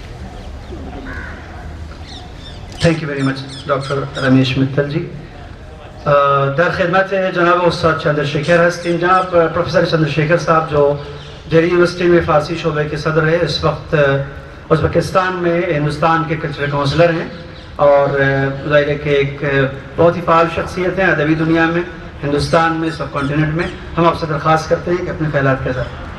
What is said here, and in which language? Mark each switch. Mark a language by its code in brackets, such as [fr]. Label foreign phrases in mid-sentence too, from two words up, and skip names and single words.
[en] Thank you very much, Dr. Ramesh Mittal ji. [fa] در خدمت جناب استاد چندرشیکر هستیم. جناب پروفیسر چندرشیکر صاحب [ur] جو دہلی یونیورسٹی میں فارسی شعبے کے صدر ہے، اس وقت ازبکستان میں ہندوستان کے [en] cultural counselor [ur] ہیں اور ظاہر ہے کہ ایک بہت ہی فعال شخصیت ہیں ادبی دنیا میں، ہندوستان میں، سب کانٹیننٹ میں. ہم آپ سے درخواست کرتے ہیں کہ اپنے خیالات کے ساتھ.